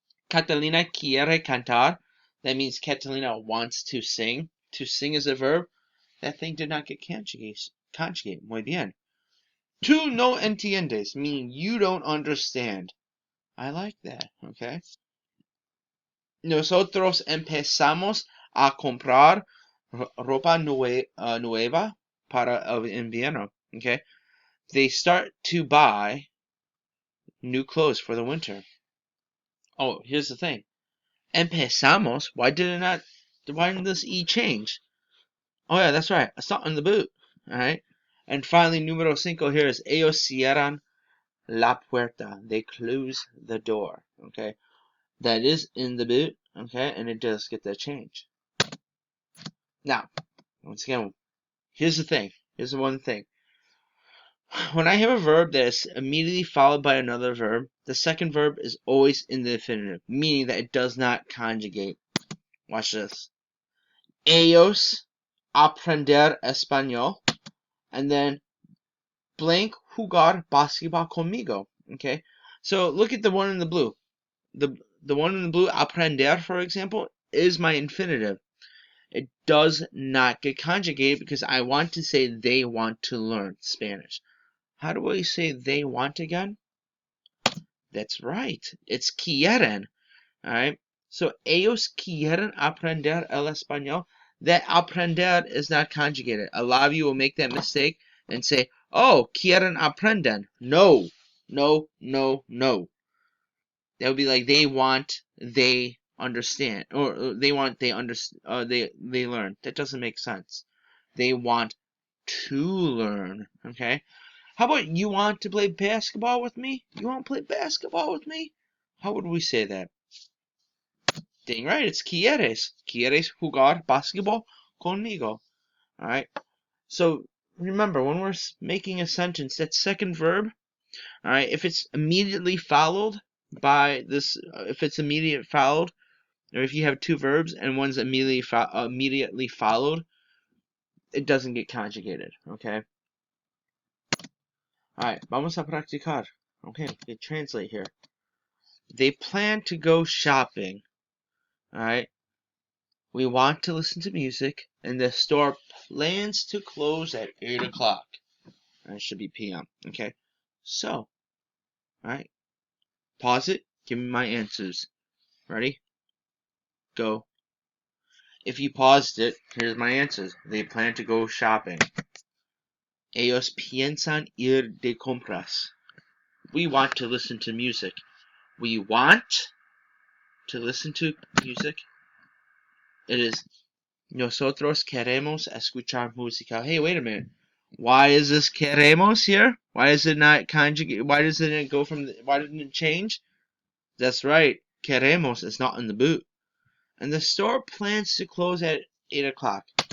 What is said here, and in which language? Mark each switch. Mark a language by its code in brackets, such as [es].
[es] Catalina quiere cantar. [en] That means Catalina wants to sing. To sing is a verb. That thing did not get conjugate. [es] Muy bien. Tú no entiendes, [en] meaning you don't understand. I like that, okay? [es] Nosotros empezamos a comprar ropa nueva para el invierno, okay? [en] They start to buy new clothes for the winter. Oh, here's the thing. Empezamos, why didn't this E change? Oh yeah, that's right. It's not in the boot. Alright? And finally, número 5 here is [es] ellos cierran la puerta. [en] They close the door. Okay? That is in the boot. Okay? And it does get that change. Now, once again, here's the thing. Here's the one thing. When I have a verb that is immediately followed by another verb, the second verb is always in the infinitive, meaning that it does not conjugate. Watch this. [es] Ellos aprender español, [en] and then blank [es] jugar basketball conmigo. [en] Okay, so look at the one in the blue. The one in the blue, aprender, for example, is my infinitive. It does not get conjugated because I want to say they want to learn Spanish. How do I say they want again? That's right. It's quieren. Alright? [es] So, ellos quieren aprender el español. [en] That aprender is not conjugated. A lot of you will make that mistake and say, oh, [es] quieren aprenden. [en] No. No, no, no. That would be like they want, they understand. Or they want, they learn. That doesn't make sense. They want to learn. Okay? How about you want to play basketball with me? You want to play basketball with me? How would we say that? Dang right, it's quieres. [es] Quieres jugar basketball conmigo. [en] Alright? So, remember, when we're making a sentence, that second verb, alright, if it's immediately followed by this, if it's immediately followed, or if you have two verbs and one's immediately followed, it doesn't get conjugated, okay? Alright, [es] vamos a practicar. [en] Okay, we translate here. They plan to go shopping. Alright? We want to listen to music, and the store plans to close at 8 o'clock. It should be p.m. Okay? So, alright. Pause it. Give me my answers. Ready? Go. If you paused it, here's my answers. They plan to go shopping. [es] Ellos piensan ir de compras. [en] We want to listen to music. We want to listen to music. It is [es] nosotros queremos escuchar música. [en] Hey, wait a minute. Why is this queremos here? Why is it not conjugate? Why doesn't it go from? Why didn't it change? That's right. Queremos is not in the boot. And the store plans to close at 8 o'clock.